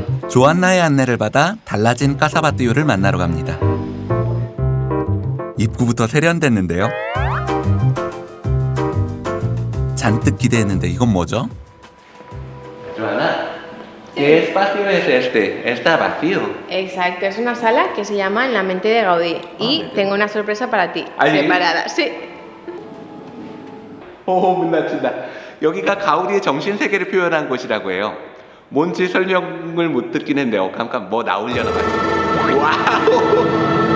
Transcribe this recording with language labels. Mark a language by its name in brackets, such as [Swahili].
[Korean] 조안나의 안내를 받아 달라진 까사바띠오를 만나러 갑니다. 입구부터 세련됐는데요. 잔뜩 기대했는데 이건 뭐죠? [Spanish] Joana, ¿qué espacio es este? Está vacío. Exacto, es una sala que se llama En la mente de Gaudí y tengo una sorpresa para ti, preparada. Sí. [Korean] 오, 문났친다. 여기가 가우디의 정신 세계를 표현한 곳이라고 해요. 뭔지 설명을 못 듣긴 했는데 잠깐 뭐 나오려나 봐요. 와우.